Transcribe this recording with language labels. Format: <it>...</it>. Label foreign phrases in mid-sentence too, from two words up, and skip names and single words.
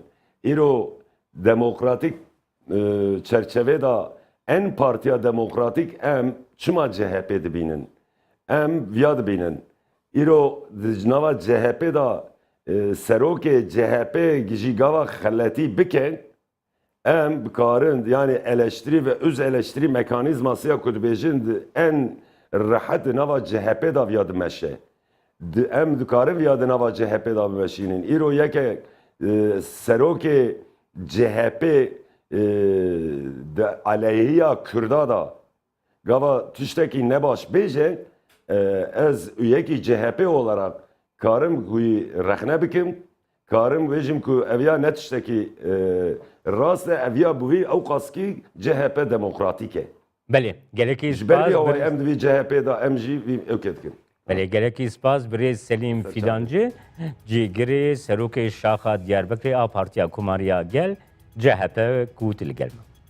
<ku>Îro demokratîk çerçeve da en partiya demokratîk em çima CHP dibînin. Em viya dibînin. Îro di nava CHP da serokê CHP jî gava xeletî bikin em bikarin yani</ku> <tr>eleştiri ve öz eleştiri mekanizması</tr> <ku>ya ku dibêjin en rahat di nava CHP da viya dimeşe. Em dikarin viya di nava CHP da bimeşînin. Îro yeke serokê CHP de aleyhiya Kürda da gava tiştekî nebaş bêje ez üyekî CHP olarak karım ku rexne bikim karım vêjim ku eviya ne tiştekî rast e eviya bu vî ew qaskî CHP demokratîk e. Belê, gelekî Ji ber vî spas awayê em divî CHP da em jî vî ew ketkin. belê gelekî spas birêz Selîm Fîdancı cîgirê serokê şaxa Diyarbekirê a Partiya Komariya Gel CHP kût li gel me.</ku>